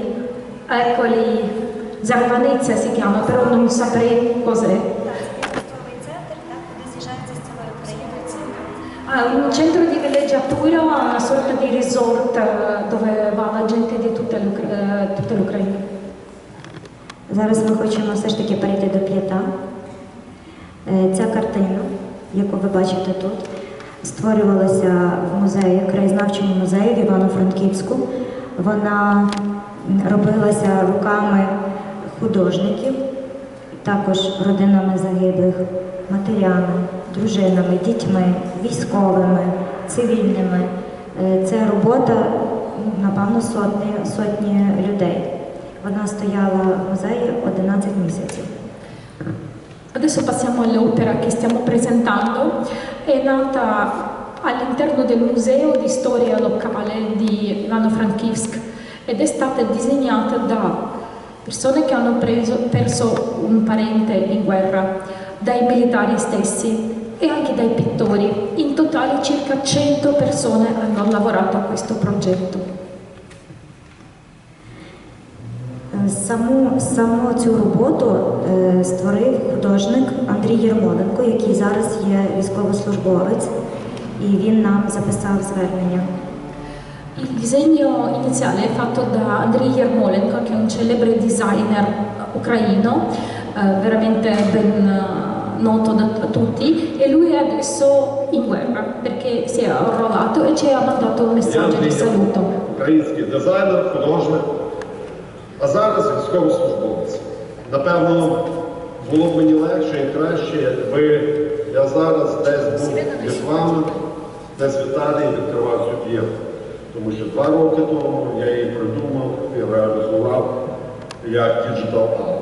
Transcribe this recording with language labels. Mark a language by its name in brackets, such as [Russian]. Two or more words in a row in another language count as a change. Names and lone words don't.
[Italian] Eccoli. Zarvanizia si chiama, però non saprei cos'è. Ha un centro di villeggiatura, una sorta di resort dove va la gente di tutta l'Ucraina. [Ukrainian] Зараз ми хочемо все ж таки перейти до п'ята. Ця картина, яку ви бачите тут, створювалася в музеї, краєзнавчому музеї в Івано-Франківську. Вона робилася руками художників, також родинами загиблих, матерями, дружинами, дітьми, військовими, цивільними. Це робота, напевно, сотні людей. Вона стояла в музеї 11 місяців. [Italian] Adesso passiamo all'opera che stiamo presentando. È nata all'interno del Museo di Storia Locale di Ivano-Frankivsk ed è stata disegnata da persone che hanno perso un parente in guerra, dai militari stessi e anche dai pittori. In totale circa 100 persone hanno lavorato a questo progetto. [Ukrainian] Саму цю роботу створив художник Андрій Єрмоленко, який зараз є військовослужбовець, і він нам записав звернення. [Italian] Il disegno iniziale è fatto da Andriy Yermolenko, che è un celebre designer ucraino, veramente ben noto da tutti, e lui è adesso in guerra perché si è arruolato e ci ha mandato un messaggio di saluto. [Ukrainian] Український дизайнер, художник, а зараз військовослужбовець. Напевно, було б мені легше і краще, якби я зараз десь був між вами, десь в Італії відкривав цю п'єсу. Тому що 2 роки тому я її придумав і реалізував як [English] digital art.